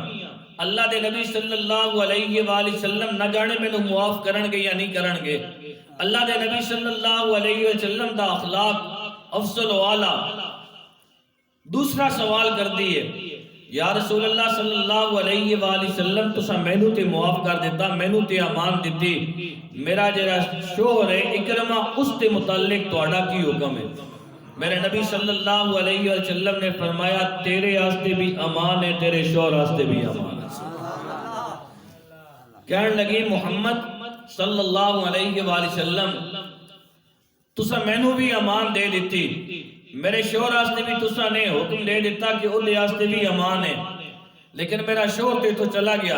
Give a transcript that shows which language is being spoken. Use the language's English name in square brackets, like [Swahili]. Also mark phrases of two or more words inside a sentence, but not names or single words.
[Punjabi] اللہ دے نبی [Arabic] صلی اللہ علیہ وآلہ وسلم [Punjabi] نہ جانے میں نو معاف کرن گے یا نہیں کرن گے. اللہ دے نبی [Arabic] صلی اللہ علیہ وسلم [Punjabi] دا اخلاق افضل و اعلیٰ. دوسرا سوال کر دیئے [Arabic] یا رسول اللہ صلی اللہ علیہ وآلہ وسلم [Punjabi] تسا مینوں تے معاف کر دیتا مینوں تے امان دیتی میرا جڑا شوہر ہے اکرمہ اس تے متعلق تہاڈا کی حکم ہے؟ میرے نبی [Arabic] صلی اللہ علیہ وسلم [Punjabi] نے فرمایا تیرے واسطے بھی امان ہے تیرے شوہر واسطے بھی امان ہے. کہنے لگی محمد [Arabic] صلی اللہ علیہ وآلہ وسلم [Punjabi] تسا مینوں بھی امان دے دیتی میرے شوہر واسطے بھی تسا نے حکم دے دیتا کہ اودے واسطے بھی امان ہے لیکن میرا شوہر تے تو چلا گیا.